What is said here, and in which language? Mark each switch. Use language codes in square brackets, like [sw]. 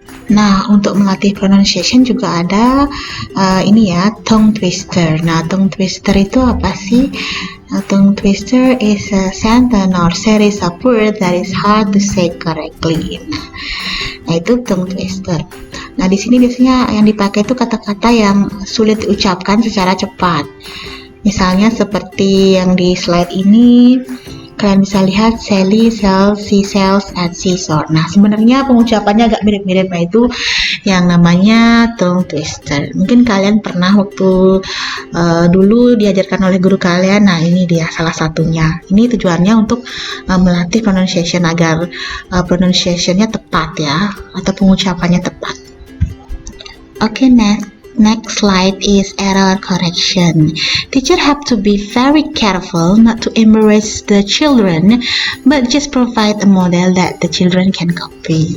[id] Nah, untuk melatih pronunciation juga ada ini ya, tongue twister. Nah, tongue twister itu apa sih? [en] Tongue twister is a sentence or series of words that is hard to say correctly. [id] Nah, itu tongue twister. Nah, di sini biasanya yang dipakai itu kata-kata yang sulit diucapkan secara cepat. Misalnya seperti yang di slide ini, kalian bisa lihat [en] Sally sells, she sells at seashore. [id] Nah, sebenarnya pengucapannya agak mirip-mirip, yaitu yang namanya tongue twister. Mungkin kalian pernah waktu dulu diajarkan oleh guru kalian. Nah, ini dia salah satunya. Ini tujuannya untuk melatih pronunciation agar pronunciationnya tepat ya, atau pengucapannya tepat. [en] Oke, next slide is error correction. Teacher have to be very careful not to embarrass the children, but just provide a model that the children can copy.